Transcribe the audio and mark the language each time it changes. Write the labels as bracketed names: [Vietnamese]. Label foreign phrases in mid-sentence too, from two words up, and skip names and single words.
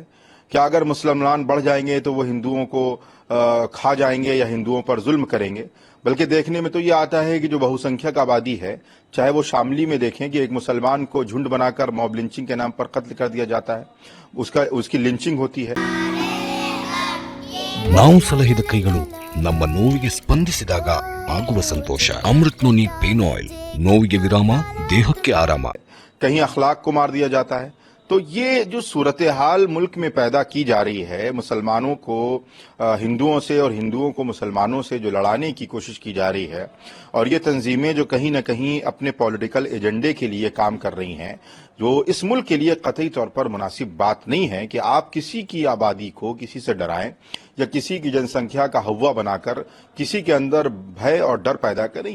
[Hindi] क्या अगर मुसलमान बढ़ जाएंगे तो वो हिंदुओं को खा जाएंगे या हिंदुओं पर जुल्म करेंगे. बल्कि देखने में तो ये आता है कि जो बहुसंख्यक आबादी है, चाहे वो शामली में देखें कि एक मुसलमान को झुंड बनाकर [English] mob lynching [Hindi] के नाम पर कत्ल कर दिया जाता है, उसकी लिंचिंग होती है. [Kannada] ನಾವು ಸಲಹಿದ ಕೈಗಳು ನಮ್ಮ ನೋವಿಗೆ ಸ್ಪಂದಿಸಿದಾಗ ಆಗುವ ಸಂತೋಷ. ಅಮೃತ್ನೋನಿ ಪೇನ್ ಆಯಿಲ್, ನೋವಿಗೆ ವಿರಾಮ, ದೇಹಕ್ಕೆ ಆರಾಮ. [Hindi] कहीं अखलाक को मार दिया जाता है. तो ये जो सूरत हाल मुल्क में पैदा की जा रही है, मुसलमानों को हिंदुओं से और हिंदुओं को मुसलमानों से जो लड़ाने की कोशिश की जा रही है, और ये तंजीमें जो कहीं ना कहीं अपने [English] political agenda [Hindi] के लिए काम कर रही हैं, जो इस मुल्क के लिए कतई तौर पर मुनासिब बात नहीं है कि आप किसी की आबादी को किसी से डराएं या किसी की जनसंख्या का हवा बनाकर किसी के अंदर भय और डर पैदा करें।